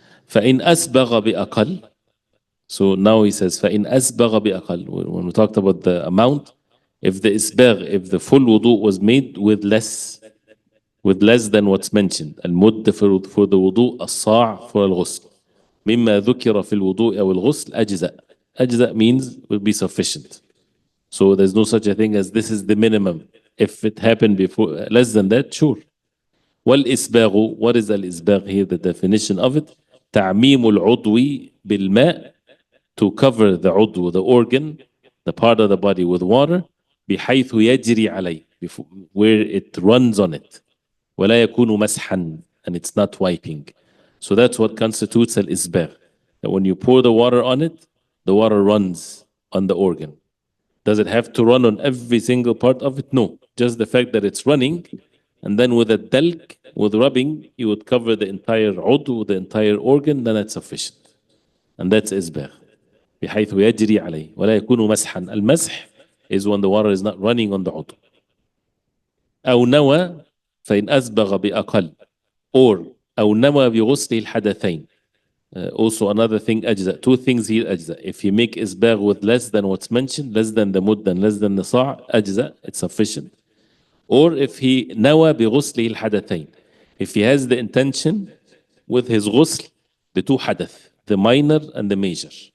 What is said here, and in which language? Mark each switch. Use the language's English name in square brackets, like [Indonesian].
[Arabic] فَإِنْ أَسْبَغَ بِأَقَلٍ. [English] So now he says, [Arabic] فَإِنْ أَسْبَغَ بِأَقَلٍ. [English] When we talked about the amount, if the full wudu was made with less than what's mentioned, المد for the wudu, الصاع for الغسل. [Arabic] مما ذكر في الوضوء أو الغسل أجزاء. [English] أجزاء means will be sufficient. So there's no such a thing as this is the minimum. If it happened before less than that, sure. والإسباغ, what is الإسباغ here? The definition of it, [Arabic] تعميم العضو بالماء, [English] to cover the عضو, the organ, the part of the body with water, [Arabic] بحيث يجري عليه, [English] where it runs on it. [Arabic] ولا يكون مسحا, [English] and it's not wiping. So that's what constitutes al-isbagh. That when you pour the water on it, the water runs on the organ. Does it have to run on every single part of it? No. Just the fact that it's running, and then with a dalk, with rubbing, you would cover the entire عضو, the entire organ, then that's sufficient. And that's isbagh. [Arabic] بحيث يجري عليه ولا يكون مسحا. [English] المسح is when the water is not running on the عضو. [Arabic] أو نوى فإن أسبغ بأقل, [English] or [Arabic] أو نوى بغسل الحدثين. [English] Also another thing أجزاء. Two things here أجزاء. If you make إسباغ with less than what's mentioned, less than the مد and less than the صاع, أجزاء, it's sufficient. Or if he [Arabic] نوى بغسله الحدثين. [English] If he has the intention with his غسل, the two حدث, the minor and the major.